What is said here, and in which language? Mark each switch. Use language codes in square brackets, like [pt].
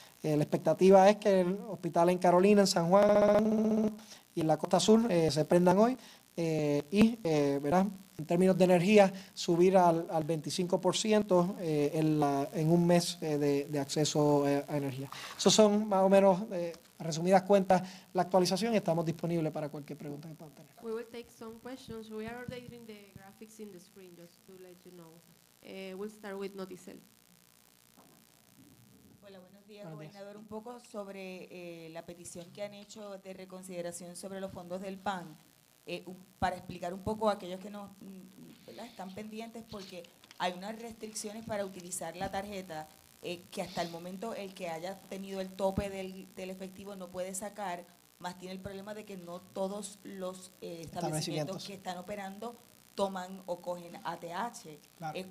[es] La expectativa es que el hospital en Carolina, en San Juan y en la Costa Sur se prendan hoy. ¿Verdad?, en términos de energía, subir al 25% en un mes de acceso a energía. Esos son más o menos, resumidas cuentas, la actualización, y estamos disponibles para cualquier pregunta que puedan tener. [en] We will take some questions. We are updating the graphics in the screen just to let you know. We'll start with Noticel. [es] Hola, buenos días, gobernador. Un poco sobre la petición que han hecho de reconsideración sobre los fondos del PAN, para explicar un poco a aquellos que no están pendientes, porque hay unas restricciones para utilizar la tarjeta que hasta el momento el que haya tenido el tope del efectivo no puede sacar, más tiene el problema de que no todos los establecimientos que están operando toman o cogen ATH. Claro.